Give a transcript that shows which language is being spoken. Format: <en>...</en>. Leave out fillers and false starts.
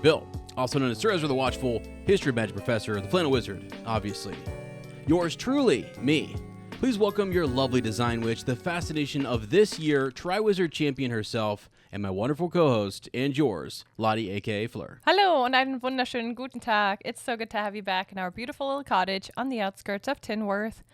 <en>Bill, also known as Sir Ezra the Watchful, History Magic Professor, the Flannel Wizard, obviously. Yours truly, me. Please welcome your lovely design witch, the fascination of this year, Triwizard Champion herself, and my wonderful co-host, and yours, Lottie, a.k.a. Fleur.</en> <de>Hallo und einen wunderschönen guten Tag.</de> <en>It's so good to have you back in our beautiful little cottage on the outskirts of Tinworth.</en>